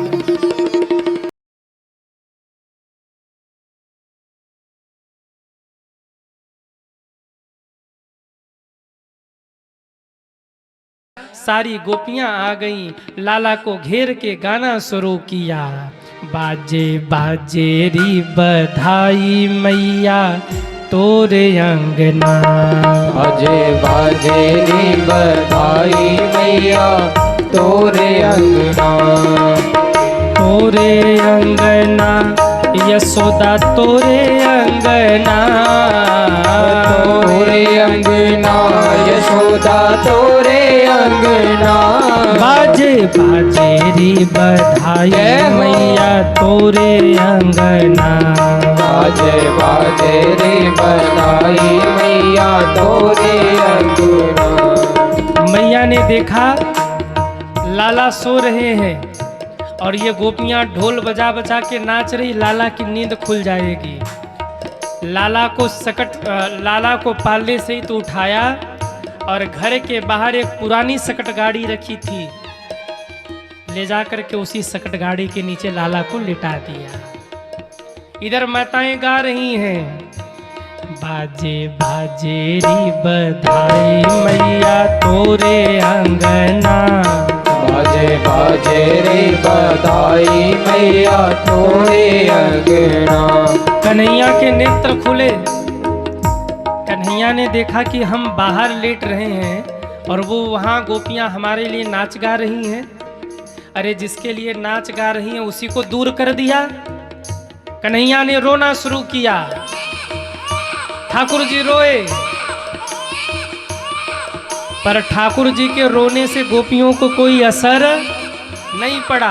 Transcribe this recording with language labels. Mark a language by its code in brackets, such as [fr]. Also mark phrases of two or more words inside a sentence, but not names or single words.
[hi] सारी गोपियां आ गईं, लाला को घेर के गाना शुरू किया। [bra] बाजे बाजे री बधाई मैया तोरे अंगना। बाजे बाजे री बधाई मैया तोरे अंगना। तोरे अंगना यशोदा तोरे अंगना। तोरे अंगना यशोदा तोरे अंगना। बाजे बाजे री बधाई मैया तोरे अंगना। बाजे बाजे रे बधाई मैया तोरे अंगना। [hi] मैया ने देखा लाला सो रहे हैं और ये गोपियां ढोल बजा बजा के नाच रही, लाला की नींद खुल जाएगी। लाला को पालने से ही तो उठाया और घर के बाहर एक पुरानी सकट गाड़ी रखी थी, ले जाकर के उसी सकट गाड़ी के नीचे लाला को लिटा दिया। इधर माताएं गा रही हैं, [bra] बाजे बाजे री बधाई मैया तोरे अंगना। बाजे बाजे रे बधाई मैया तोरे अंगना। [hi] कन्हैया के नेत्र खुले। कन्हैया ने देखा कि हम बाहर लेट रहे हैं और वो वहाँ गोपियाँ हमारे लिए नाच गा रही हैं। अरे जिसके लिए नाच गा रही हैं उसी को दूर कर दिया। कन्हैया ने रोना शुरू किया। ठाकुर जी रोए, पर ठाकुर जी के रोने से गोपियों को कोई असर नहीं पड़ा।